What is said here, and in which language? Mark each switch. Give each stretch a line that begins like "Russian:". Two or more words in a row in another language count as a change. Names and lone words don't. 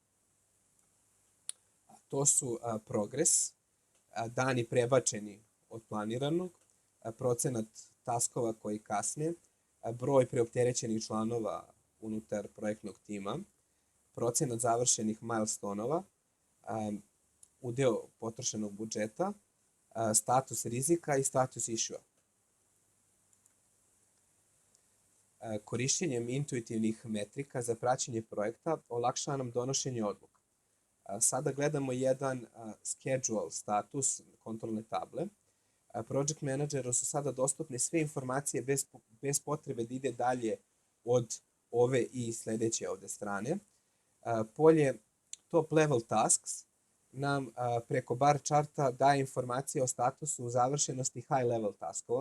Serbian: To su progres, dani prebačeni od planiranog, procenat taskova koji kasne, broj preopterećenih članova unutar projektnog tima, procenat završenih milestonova, udeo potrošenog budžeta, status rizika i status issue. Korišćenjem intuitivnih metrika za praćenje projekta olakšava nam donošenje odluka. Sada gledamo jedan schedule status kontrolne table.
English: Project Manageru
Serbian: su sada dostupne sve informacije bez potrebe da ide dalje od ove i sledeće ovde strane. Polje
English: Top Level Tasks
Serbian: nam preko
English: bar charta
Serbian: daje informacije o statusu završenosti
English: High Level taskova.